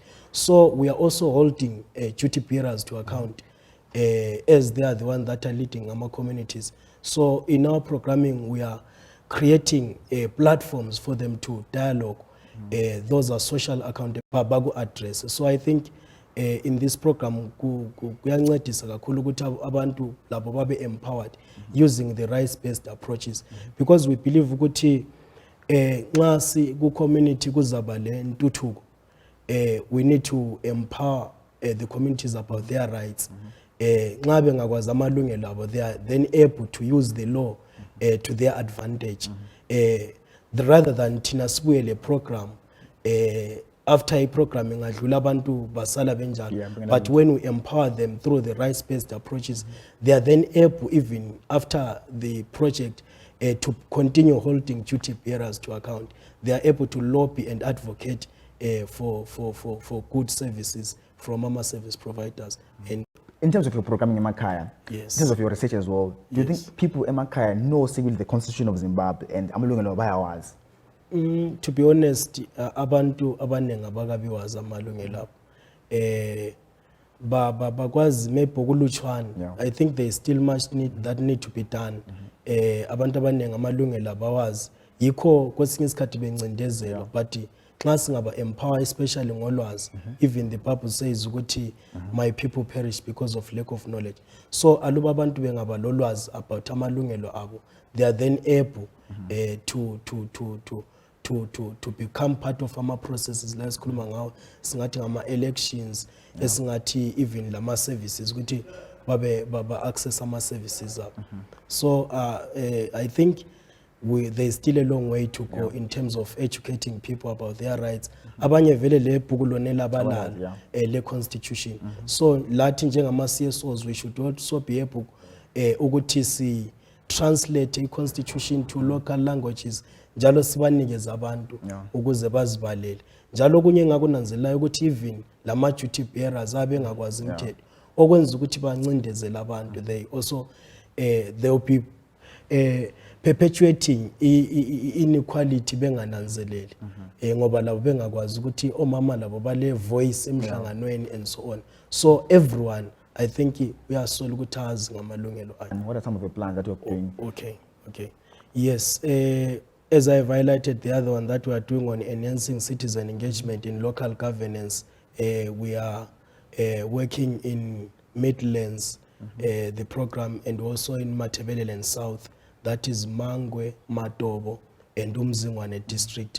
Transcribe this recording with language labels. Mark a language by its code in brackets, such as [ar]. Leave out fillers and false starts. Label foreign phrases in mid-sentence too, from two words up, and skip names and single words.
[en] So we are also holding duty bearers to account, as they are the ones that are leading our communities. So in our programming, we are creating platforms for them to dialogue Those are social accountable address. So I think in this program [nd] kuyancedisa kakhulu ukuthi abantu labo babe [en] empowered using the rights-based approaches, because we believe [nd] ukuthi nxa ku [en] community [nd] kuzaba le ntuthuko, [en] we need to empower the communities about their rights. [nd] Nxa bengakwazi amalungelo abo, [en] they are then able to use the law to their advantage. Rather than [nd] thina sibuyele [en] program after a program [nd] ingadlula abantu basala benjalo, [en] but when we empower them through the rights-based approaches, they are then able, even after the project, to continue holding duty bearers to account. They are able to lobby and advocate for good services from mama service providers. And in terms of your programming in Makaya, yes, in terms of your research as well, do you think people in Makaya know the constitution of Zimbabwe and [nd] amalungelo bayawazi? [en] To be honest, [nd] abantu abanengi abakabiwazi amalungelo abo. Bakwazi maybe kulutshwana. [en] I think there is still much that need to be done. [nd] Abantu abanengi amalungelo abawazi. Yikho kwesinye isikhathi bencindezela, but nxa singaba [en] empower especially [nd] ngolwazi, [en] even the Bible says ukuthi my people perish because of lack of knowledge. [nd] So aluba abantu bengaba lolwazi about amalungelo abo, [en] they are then able to become part of [nd] ama processes la sikhuluma ngawo, singathi ngama elections, esingathi even lama services ukuthi babe access ama services abo. [en] So I think there is still a long way to go in terms of educating people about their rights. [nd] Abanye vele le bhuku lonela balala le constitution. So lathi njengama CSOs, [en] we should also be able [nd] ukuthi si [en] translate a constitution to local languages, [nd] njalo sibanikeza abantu ukuze bazibalele. Njalo kunye ngakunanzelayo ukuthi even lama [en] duty bearers [nd] abengakwazi umthetho okwenza ukuthi bancindezela abantu, [en] they also they will be perpetuating inequality [nd] bengananzeleli, ngoba labo bengakwazi ukuthi omama labo bale [en] voice emhlanganweni and so on. So everyone, I think we are so [nd] ukuthi azi ngamalungelo akhe. [en] And what are some of the plans that you're doing? Okay. Yes, as I have highlighted the other one that we are doing on enhancing citizen engagement in local governance, we are working in Midlands, the program, and also in Matabeleland South, that is Mangwe, Matobo, and Umzingwane district.